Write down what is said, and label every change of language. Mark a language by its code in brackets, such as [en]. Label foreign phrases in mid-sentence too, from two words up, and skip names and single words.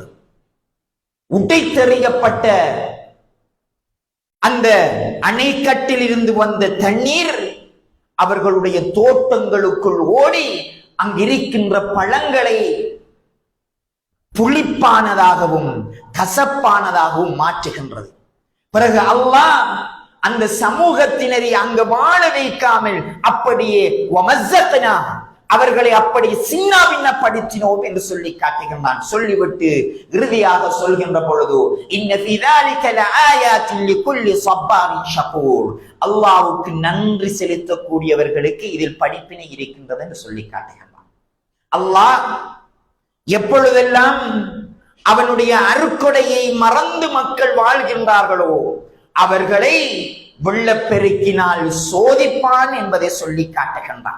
[ta] உடைத்தெறியப்பட்ட அந்த அணைக்கட்டில் இருந்து வந்த தண்ணீர் அவர்களுடைய தோட்டங்களுக்குள் ஓடி அங்கிருக்கின்ற பழங்களை புளிப்பானதாகவும் கசப்பானதாகவும் மாற்றுகின்றது. பிறகு அல்லாஹ் அந்த சமூகத்தினரை அங்கு வாழ வைக்காமல் அப்படியே வமஸ்ஸக்னா, அவர்களை அப்படி சின்னாபின்னப்படுத்தினோம் என்று சொல்லி காட்டுகின்றான். சொல்லிவிட்டு இறுதியாக சொல்கின்ற பொழுது [ar] إن في ذلك لآيات لكل صبار شكور, [ta] அல்லாஹ்வுக்கு நன்றி செலுத்தக்கூடியவர்களுக்கு இதில் படிப்பினை இருக்கின்றது என்று சொல்லி காட்டுகின்றான். அல்லாஹ் எப்பொழுதெல்லாம் அவனுடைய அருக்கொடையை மறந்து மக்கள் வாழ்கின்றார்களோ அவர்களை வெள்ளப்பெருக்கினால் சோதிப்பான் என்பதை சொல்லி காட்டுகின்றான்.